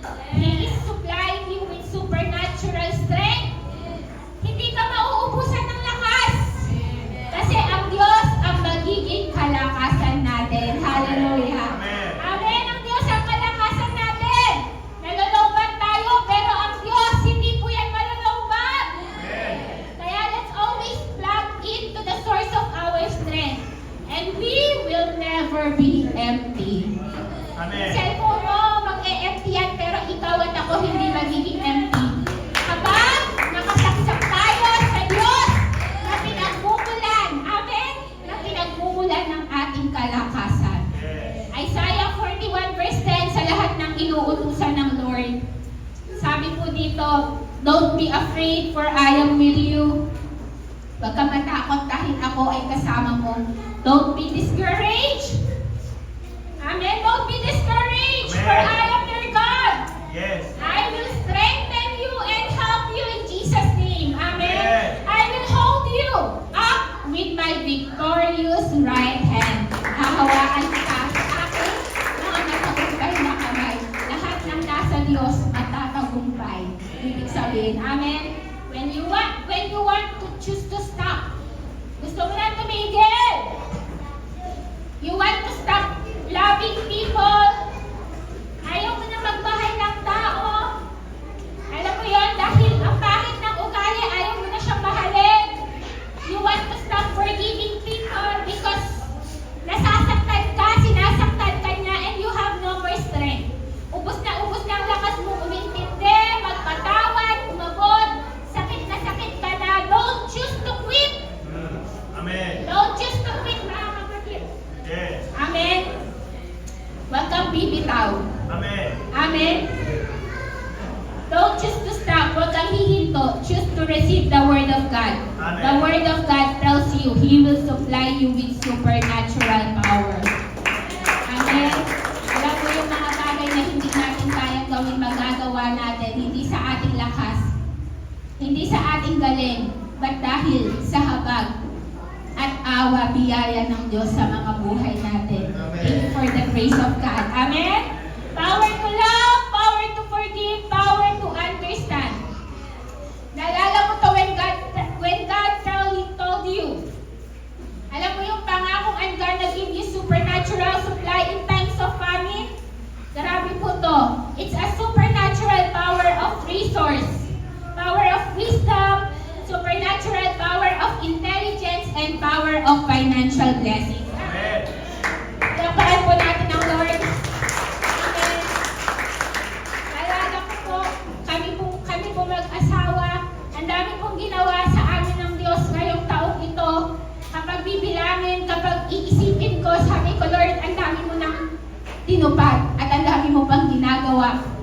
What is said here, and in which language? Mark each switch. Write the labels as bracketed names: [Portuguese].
[English] He is supplying you with supernatural strength. [Filipino] Hindi ka mauubusan ng lakas. Kasi ang Diyos ang magiging kalakasan natin. Hallelujah. Amen. Amen. Ang Diyos ang kalakasan natin. Nalolobat tayo, pero ang Diyos hindi po yan malolobat. Amen. Kaya [English] let's always plug into the source of our strength. And we will never be empty. Amen. [Filipino] Cellphone mo, mag-e-empty yan, pero ikaw at ako hindi magiging empty. Kapag nakasaksak tayo sa Diyos na pinagmumulan, amen, na pinagmumulan ng ating kalakasan. [English] Yes. [Filipino] Isaiah 41 verse 10, sa lahat ng inuutusan ng Lord. Sabi po dito, [English] don't be afraid for I am with you. [Filipino] Huwag ka matakot dahil ako ay kasama mo. [English] Don't be discouraged. Amen. Don't be discouraged, for Amen. I am your God. Yes. I will strengthen you and help you in Jesus' name. Amen. Amen. I will hold you up with my victorious right hand. [Filipino] Hahawaan ka sa akin mga matagumpay na kamay. Lahat ng nasa Diyos matatagumpay. Ibig sabihin, amen. [English] When you want to choose to stop, [Filipino] gusto mo na tumigil. [English] You want to stop loving people. [Filipino] Ayaw mo na magmahal ng tao. Alam mo yon, dahil ang pangit ng ugali, ayaw mo na siyang mahalin. [English] You want to stop forgiving people because [Filipino] nasasaktan ka, sinasaktan ka na, [English] and you have no more strength. [Filipino] Ubus na ang lakas mo umintindi, magpatawad, umabot, sakit ka na. [English] Don't choose to quit. Amen. Don't choose to quit, [Filipino] mga kapatid. [English] Yes. [Filipino] Amen. Huwag kang bibitaw. Amen. [English] Amen. Don't choose to stop. [Filipino] Huwag kang hihinto. [English] Choose to receive the Word of God. Amen. The Word of God tells you, He will supply you with supernatural power. Amen. [Filipino] Alam mo yung mga bagay na hindi natin kayang gawin, magagawa natin, hindi sa ating lakas, hindi sa ating galing, but dahil sa habag at awa, biyaya ng Diyos sa mga buhay natin. [English] Thank you for the grace of God. Amen? Power to love, power to forgive, power to understand. [Filipino] Naalala mo to [English] when God told you. [Filipino] Alam mo yung pangakong [English] I'm gonna give you supernatural supply in times of famine? [Filipino] Grabe po to. [English] It's a supernatural power of resource, power of wisdom, supernatural power of intelligence, and power of financial blessings. Amen. [Filipino] Lapahan po natin ang Lord. Amen. Alala ko po, kami po mag-asawa, ang dami pong ginawa sa amin ng Diyos ngayong taong ito. Kapag bibilangin, kapag iisipin ko, sabi ko, Lord, ang dami mo nang tinupad at ang dami mo pang ginagawa.